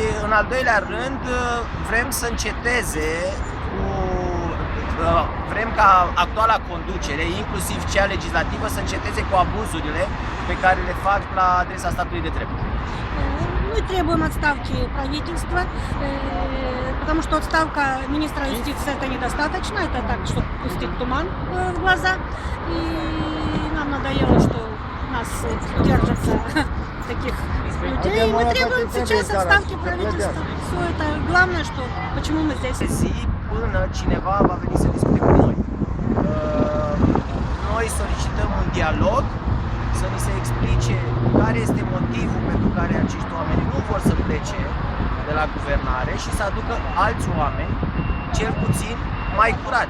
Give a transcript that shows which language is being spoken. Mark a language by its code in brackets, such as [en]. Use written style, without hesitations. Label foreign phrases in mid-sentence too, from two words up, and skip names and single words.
[ro] În al doilea rând, vrem să înceteze vrem ca actuala conducere, inclusiv cea legislativă, să înceteze cu abuzurile pe care le fac la adresa statului de drept. [ru] Мы требуем отставки правительства, потому что отставка министра юстиции это недостаточно, это так, чтобы пустить туман в глаза. И нам надоело, что нас держатся таких людей. Мы требуем сейчас отставки правительства. Все это главное, что почему мы здесь. [ro] Zi până cineva va veni să discute cu noi. Noi solicităm un dialog, să ni se explice care este motivul pentru care acești oameni nu vor să plece de la guvernare și să aducă alți oameni, cel puțin mai curați.